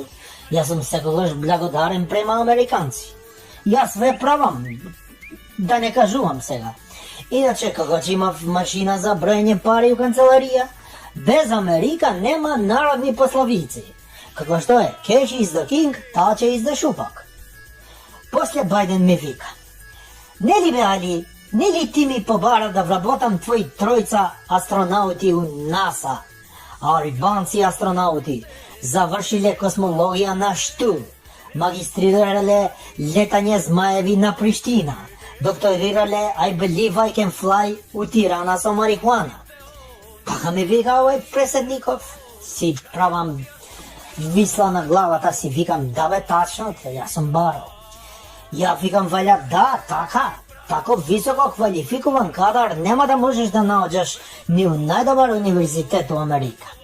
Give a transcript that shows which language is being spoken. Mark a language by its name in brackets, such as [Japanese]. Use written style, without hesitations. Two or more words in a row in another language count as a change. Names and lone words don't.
[Macedonian] Јас сум секогаш благодарен према американци. Јас ве правам, да не кажувам сега. Иначе, како ќе имав машина за броење пари у канцеларија, без Америка нема народни пословици. Како што е, [English] cash is the king, touch is the шупак. [Macedonian] После Бајден ми вика, нели бе Али, нели ти ми побара да вработам твои тројца астронаути у НАСА, а албанци астронаути завршиле космологија на Шту, магистрирале летање змаеви на Приштина, докторирале [English] I believe I can fly [Macedonian] у Тирана со марихуана. Така ми вика овој преседников, си правам висла на главата, си викам, да бе, тачно, јас сум барал. Ја викам, валя, да, така, тако високо квалификуван кадар нема да можеш да наоѓаш ни у најдобар универзитет у Америка.